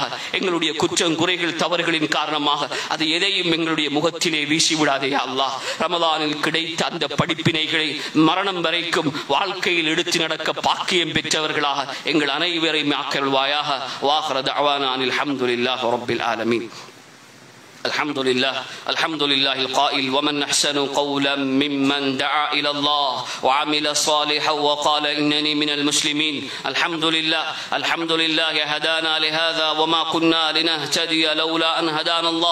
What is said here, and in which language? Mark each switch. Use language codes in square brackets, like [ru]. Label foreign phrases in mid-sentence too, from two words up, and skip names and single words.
[ta] எங்களுடைய குற்றம் குறைகள் தவறுகளின் காரணமாக அது எதையும் எங்களுடைய முகத்திலே வீசி விடாதே [ar] يا الله. [ta] ரமலானில் கிடைத்த அந்த படிப்பினைகளை மரணம் வரைக்கும் வாழ்க்கையில் எடுத்து நடக்க பாக்கியம் பெற்றவர்களாக எங்கள் அனைவரையும் ஆக்கியருள்வாயாக. [ar] وآخر دعوانا أن الحمد لله رب العالمين. الحمد لله القائل ومن أحسن قولا ممن دعا إلى الله وعمل صالحا وقال إنني من المسلمين. الحمد لله هدانا لهذا وما كنا لنهتدي لولا أن هدانا الله.